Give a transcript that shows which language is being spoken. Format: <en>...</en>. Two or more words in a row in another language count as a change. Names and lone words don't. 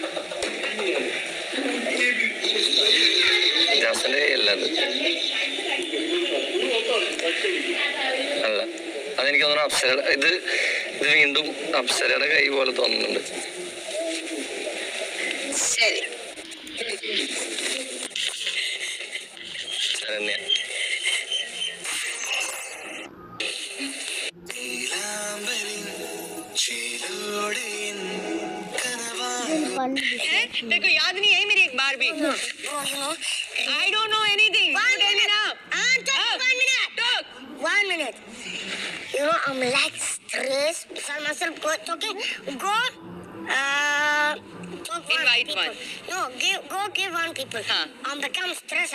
<ml>അല്ല, അതെനിക്ക് തോന്നുന്നു അപ്സരയുടെ ഇത് വീണ്ടും അപ്സരയുടെ കൈ പോലെ തോന്നുന്നുണ്ട്. ശരി, ശരണ്യ.</ml> <hi>देखो याद नहीं है मेरी एक बार भी.</hi> <en>I don't know anything. Tell me now. One minute. You know, I'm like stressed. Tell myself, okay, go. Invite one. No, give one people. I'm become stressed.</en>